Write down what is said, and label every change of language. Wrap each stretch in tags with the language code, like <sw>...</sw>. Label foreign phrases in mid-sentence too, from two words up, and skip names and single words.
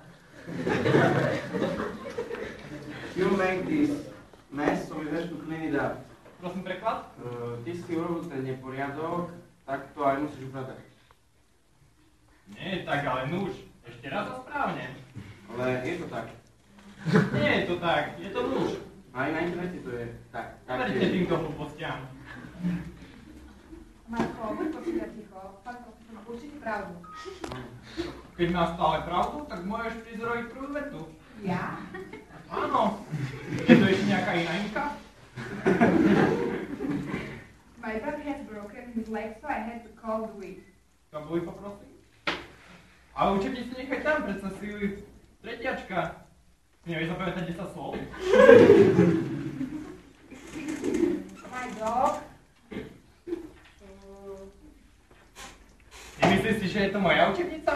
<en>You make this mess, so we have to clean it up.</en> <sk>Prosím preklad? Ty si urobil ten neporiadok, tak to aj musíš upratať. Nie, tak ale nuž. Ešte raz a správne. Ale je to tak. Nie je to tak, je to nuž. Aj na internete to je tak. Verte týmto hlúpostiam. Marko, buď počítať ticho. Pán profesor má určite pravdu. Keď máš stále pravdu, tak môžeš prísť robiť prvú vetu. Ja? Áno. Je to ešte nejaká iná inka?</sk> <en>My brother has broken his leg, so I had to call the week.</en> <sk>To boli poprosím. Ale učebnicu nechaj tam, predsa si tretiačka. Nevieš zapamätať 10 slov?</sk> <en>My dog.</en> <sk>Nemyslíš si, že je to moja učebnica?</sk>